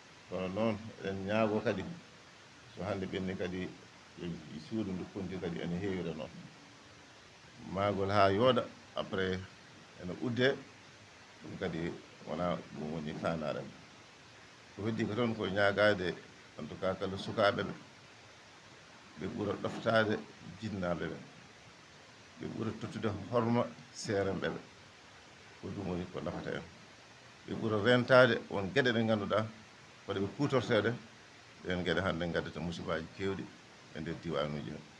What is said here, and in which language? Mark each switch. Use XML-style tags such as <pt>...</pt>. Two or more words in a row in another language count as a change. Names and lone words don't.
<ff>Kono noon eɗen ñaago kadi so hande ɓenni kadi e suudu ndu konti kadi ene heewira noon. Maagol ha yooɗa, après ene udde, ɗum kadi wona ɗum woni fanare. Ko heddi ko toon ko ñaagade,</ff> <fr>en tout cas,</fr> <ff>kala sukaɓe ɓe, ɓe ɓuura ɗoftade jinnaɓe ɓe, ɓe ɓuura tottude horma seeremɓe ɓe, ko ɗum woni ko nafata en. Ɓe ɓuura rentade won gueɗe ɗe ganduɗa hoɗe ɓe kutortede, ɗen gueɗe hande gaddata musibaji kewɗi e nder diwanuji he.</ff>